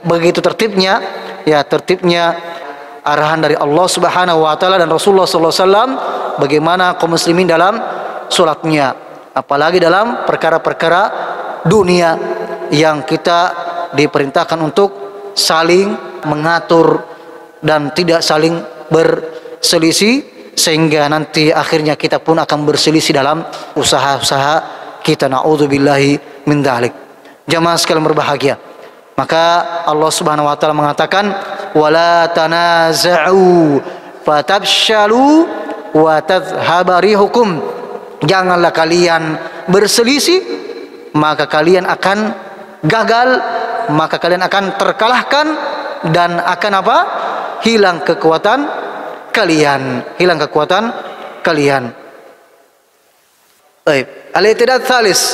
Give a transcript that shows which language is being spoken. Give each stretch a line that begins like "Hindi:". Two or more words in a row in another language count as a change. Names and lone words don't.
Indonesian: Begitu tertibnya, ya, tertibnya arahan dari
Arabic: الله سبحانه وتعالى
Indonesian: dan
Arabic: رسول الله صلى الله عليه وسلم
Indonesian: bagaimana kaum muslimin dalam salatnya, apalagi dalam perkara-perkara dunia yang kita diperintahkan untuk saling mengatur dan tidak saling berselisih, sehingga nanti akhirnya kita pun akan berselisih dalam usaha-usaha kita.
Arabic: نعوذ بالله من ذلك.
Indonesian: Jamaah sekalian berbahagia, maka
Arabic: الله سبحانه وتعالى
Indonesian: mengatakan
Arabic: ولا تنازعوا فتفشلوا وتذهب ريحكم,
Indonesian: janganlah kalian berselisih, maka kalian akan gagal, maka kalian akan terkalahkan dan akan apa? Hilang kekuatan kalian, hilang kekuatan kalian. Baik,
Arabic: الاعتداد الثالث.